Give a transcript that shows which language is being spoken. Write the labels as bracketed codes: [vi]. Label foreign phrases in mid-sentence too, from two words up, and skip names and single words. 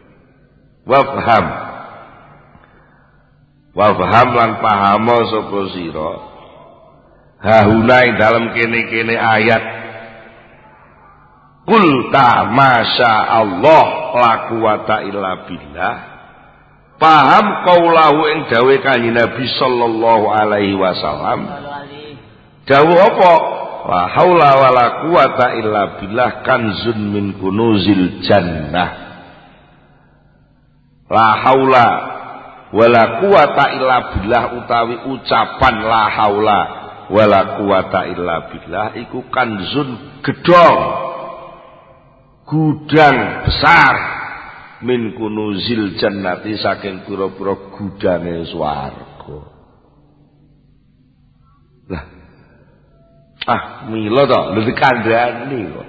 [jv] Wa faham lan pahamo sapa sira hahuna ing dalem kene-kene ayat [ar] قلت ما شاء الله لا قوة إلا بالله. [jv] Paham kaulahu ing dawe kanjeng Nabi [ar] صلى الله عليه وسلم. [jv] Dawu apa? [ar] لا حول ولا قوة إلا بالله كنز من كنوز الجنة. لا حول ولا قوة إلا بالله [jv] utawi ucapan [ar] لا حول ولا قوة إلا بالله [jv] iku kanzun gedhong gudang besar [ar] من كنوز الجنة [jv] saking pira-pira gudange swarga. Lah mila to lho dikandhani kok.